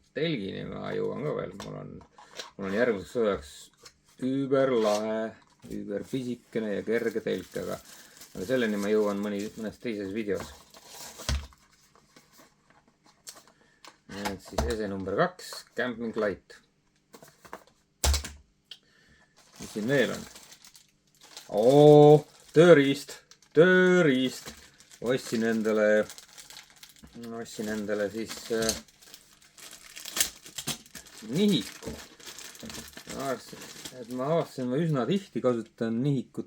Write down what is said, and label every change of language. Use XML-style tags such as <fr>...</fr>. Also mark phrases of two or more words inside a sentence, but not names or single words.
<et>Telgini ma jõuan ka veel. Mul on järgmiseks sõjaks überlahe, überpisikene ja kerge telk, aga selleni ma jõuan mõnes teises videos. Siis ese number 2,</et> <en>camping light.</en> <et>mis siin veel on? Tööriist. ostsin endale siis nihiku. Ma avastasin, ma üsna tihti kasutan nihikut.</et>